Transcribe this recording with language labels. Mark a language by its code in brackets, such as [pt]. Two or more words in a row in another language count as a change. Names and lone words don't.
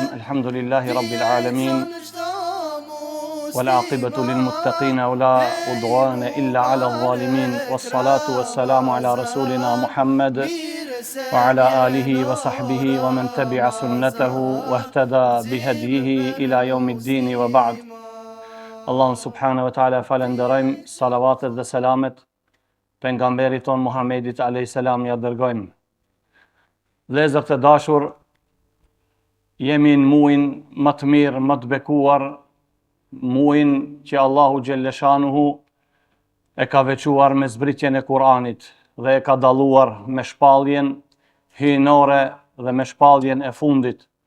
[ar] الحمد لله رب العالمين. والعاقبة للمتقين ولا عدوان إلا على الظالمين والصلاة والسلام على رسولنا محمد وعلى آله وصحبه ومن تبع سنته واهتدى بهديه إلى يوم الدين وبعد. الله سبحانه وتعالى [sq] falenderojmë, salavatet dhe selamet pejgamberit ton Muhammedit [ar] عليه السلام [sq] ja dërgojmë. Vëllezër të dashur, jemi në muin më të mirë, më të bekuar, muin që Allahu xhelleshanuhu e ka veçuar me zbritjen e Kur'anit dhe e ka dalluar me shpalljen hyjnore dhe me shpalljen e fundit.